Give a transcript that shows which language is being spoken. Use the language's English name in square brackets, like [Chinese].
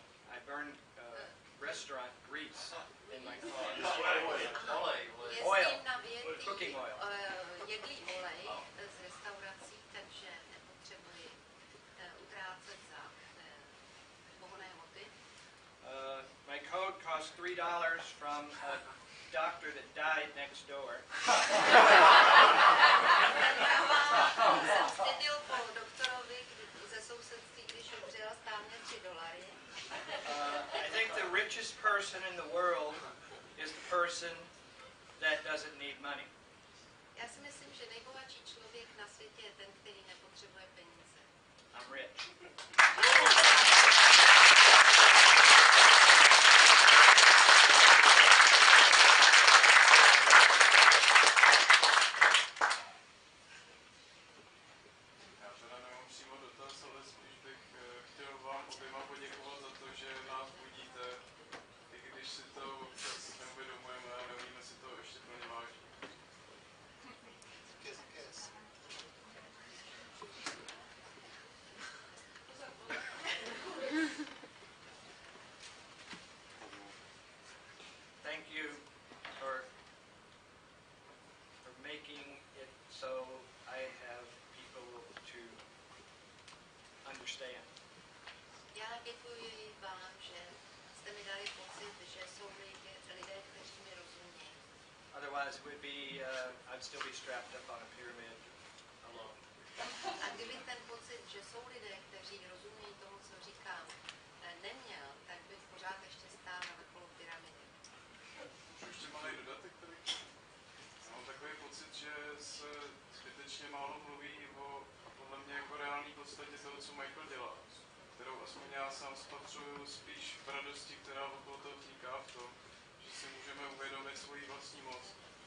[English] I burn restaurant grease in my car. Oil, cooking oil. [Czech] Jedlý olej z restaurací, takže nepotřebuji utrácet za pohonné hmoty. [English] My coat cost $3 from a doctor that died next door. [Czech] Jsem styděl po doktorovi ze sousedství, když umřel, stál mě $3. [English] I think the richest person in the world is the person that doesn't need money. [Czech] Já si myslím, že nejbohatší člověk na světě je ten, který nepotřebuje peníze. [English] I'm rich. [Czech] Já teda nemám přímo dotaz, ale spíš bych chtěl vám oběma poděkovat za to, že nás budíte, i když si to občas neuvědomujeme a nevíme si to ještě plně vážit. [English] Thank you for making it so I have people to understand. [Czech] Já děkuji vám, že jste mi dali pocit, že jsou lidé, kteří mi rozumí. [English] Otherwise, I'd still be strapped up on a pyramid alone. [Czech] A kdyby ten pocit, že jsou lidé, kteří rozumí tomu, co říkám, neměl, tak bych pořád ještě stál na vrcholu pyramidy. Můžu ještě malý dodatek tady? Já mám takový pocit, že se zbytečně málo mluví o podle mě jako reální podstatě toho, co Michael dělá, kterou aspoň já sám spatřuju spíš v radosti, která okolo toho vzniká v tom, že si můžeme uvědomit svoji vlastní moc.